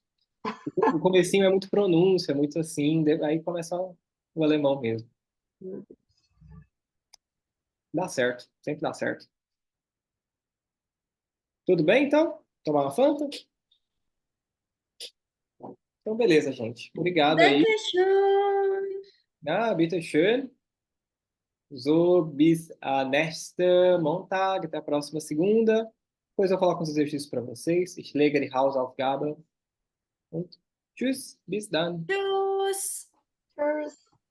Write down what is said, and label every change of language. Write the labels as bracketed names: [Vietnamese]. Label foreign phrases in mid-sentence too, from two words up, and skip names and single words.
[Portuguese] O comecinho é muito pronúncia, muito assim, aí começa o alemão mesmo. Dá certo, sempre dá certo. Tudo bem, então? Tomar uma Fanta? Então, beleza, gente. Obrigado aí. Dankeschön. [German] Ah, bitte schön. So, bis a nächste Montag. [Portuguese] Até a próxima segunda. Depois eu vou coloco uns exercícios para vocês. [German] Ich lege die Hausaufgabe. Und tschüss, bis dann. Tschüss. Cheers!